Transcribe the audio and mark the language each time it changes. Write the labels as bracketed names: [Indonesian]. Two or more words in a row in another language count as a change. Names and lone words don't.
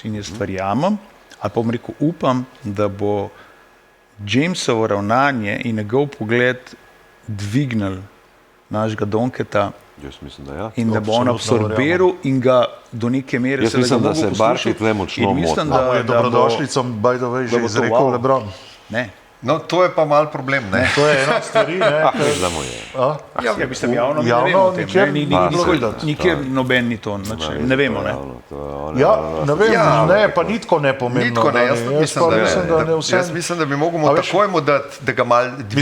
[Slovenian] In jaz verjamem, ali pa bom rekel, upam, da bo Jamesovo ravnanje in njegov pogled dvignil našega Donketa. Jaz mislim, da ja. In da bo on absorbiral in ga do neke mere jaz mislim, da se Barši tle močno moti. Da je dobrodošlico, [English] by the way, [Slovenian] že izrekel LeBron. Ne. No, to je pa mal problem, ne? To je ena stvari, ne? Veš, mu je. Ja, mislim, javno ne vemo o tem. Nikjer noben ni to, ne vemo, ne? Ja, ne vem, ne, pa nitko ne pomembno. Nitko ne, jaz mislim, da bi mogel takoj mu dati, da ga mal dvigne.